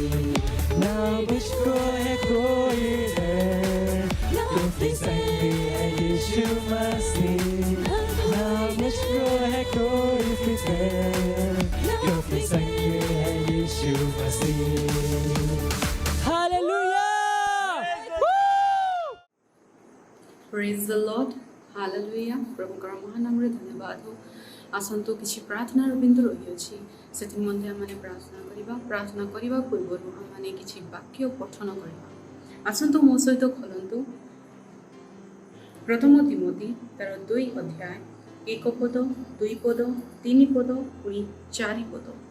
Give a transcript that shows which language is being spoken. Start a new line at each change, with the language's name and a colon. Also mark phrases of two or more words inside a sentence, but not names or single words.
Hindi: ना मुझको है कोई डर, भी संग है यीशु मसीह, ना मुझको है कोई फिक्र, क्योंकि संग है यीशु मसीह। हालेलुया।
English: Praise the Lord.
Odia: Hallelujah. प्रभुଙ୍କର ମହାନ ନାମରେ ଧନ୍ୟବାଦ हो। ଆସନ୍ତୁ କିଛି ପ୍ରାର୍ଥନାର ବିନ୍ଦୁ ରହିଅଛି, ସେଥିମଧ୍ୟରେ ଆମେ ପ୍ରାର୍ଥନା କରିବା ପୂର୍ବରୁ ଆମେ କିଛି ବାକ୍ୟ ପଠନ କରିବା। ଆସନ୍ତୁ ମୋ ସହିତ ଖୋଲନ୍ତୁ ପ୍ରଥମ ତିମୋଥୀ ତାର 2 ଅଧ୍ୟାୟ 1 ପଦ 2 ପଦ 3 ପଦ ପୁଣି 4 ପଦ।